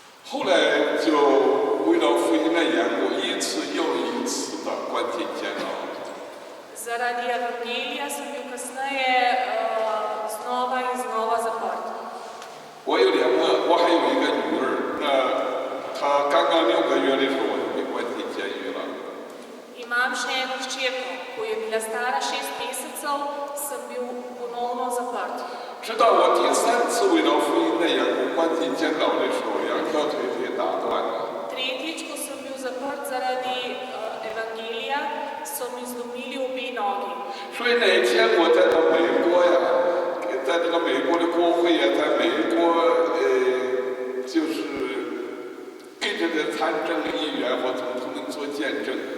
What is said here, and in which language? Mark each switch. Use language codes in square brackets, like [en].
[zh] 后来就为了福音的缘故，一次又一次的关进监牢。 [sl] Zaradi evangelija sem bil kasneje znova in znova zaprt. [zh] 我还有一个女儿，她刚刚6个月的时候，我就被关进监狱了。 [sl] Imam še eno hčerko, ko je bila stara 6 mesecev, sem bil ponovno zaprt. [zh] 直到我第3次为了福音的缘故关进监牢的时候，2条腿被打断了。 [sl] Tretjič, ko sem bil zaprt zaradi evangelija, so mi zlomili obe nogi. [zh] 所以那天我在美国呀，在这个美国的国会呀，在美国就是给这个参政议员或总统们做见证。